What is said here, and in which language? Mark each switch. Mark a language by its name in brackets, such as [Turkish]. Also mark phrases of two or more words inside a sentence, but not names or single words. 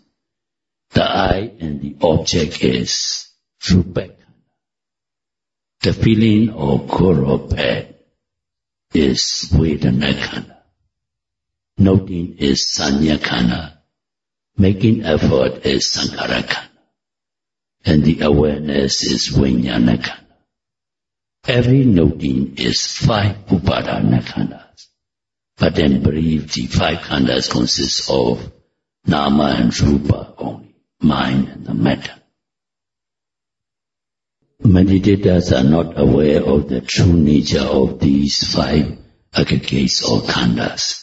[English] The eye and the object is [Pali] rupa khandha. [English] The feeling of good or bad is [Pali] vedana khandha. [English] Noting is [Pali] sanya khandha. [English] Making effort is [Pali] sankhara khanda, [English] and the awareness is [Pali] vijnana khanda. [English] Every noting is 5 [Pali] upadana khandas, [English] but in brief, the 5 khandas consist of nama and rupa only, mind and the matter. Meditators are not aware of the true nature of these 5 aggregates or khandas.